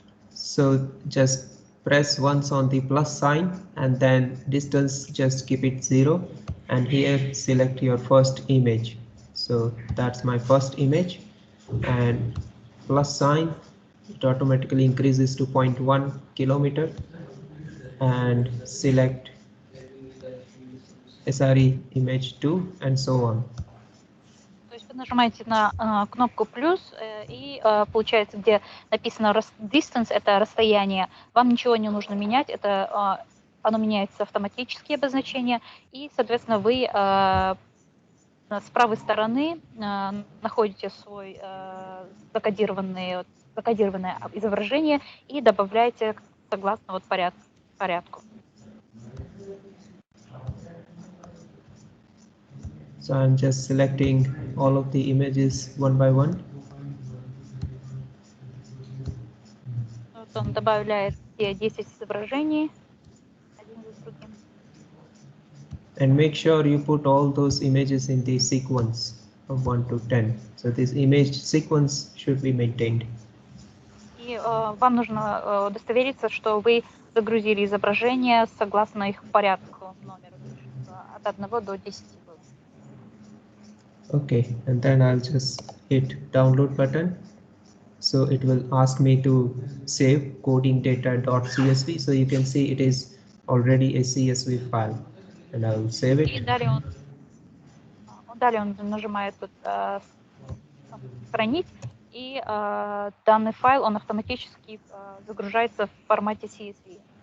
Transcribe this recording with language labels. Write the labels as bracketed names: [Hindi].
[English] So just press once on the plus sign and then distance, just keep it 0, and here select your first image. So that's my first image, and plus sign, it automatically increases to 0.1 kilometer, and select SRE image 2 and so on. [Russian] То есть вы нажимаете на кнопку плюс и получается, где написано distance, это расстояние, вам ничего не нужно менять, это оно меняется автоматически обозначение, и соответственно вы с правой стороны находите свой закодированное изображение и добавляете согласно вот порядку. [English] So I'm just selecting all of the images one by one. [Russian] Вот он добавляет все 10 изображений один за другим. [English] And make sure you put all those images in the sequence of 1 to 10. So this image sequence should be maintained. [Russian] И вам нужно удостовериться, что вы загрузили изображения согласно их порядку номеру, от 1 до 10 было. [English] Okay, and then I'll just hit download button. So it will ask me to save coding data.csv. So you can see it is already a CSV file, and I will save it. [Russian] И далее он нажимает тут «Сохранить», и данный файл, он автоматически загружается в формате CSV.